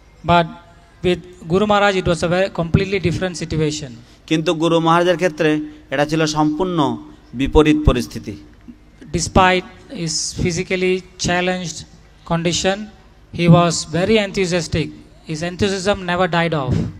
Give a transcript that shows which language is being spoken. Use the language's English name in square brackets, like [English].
[English] But with Guru Maharaj it was a very completely different situation. [Bangla] কিন্তু গুরু মহারাজের ক্ষেত্রে এটা ছিল সম্পূর্ণ বিপরীত পরিস্থিতি। [English] Despite his physically challenged condition, he was very enthusiastic. His enthusiasm never died off.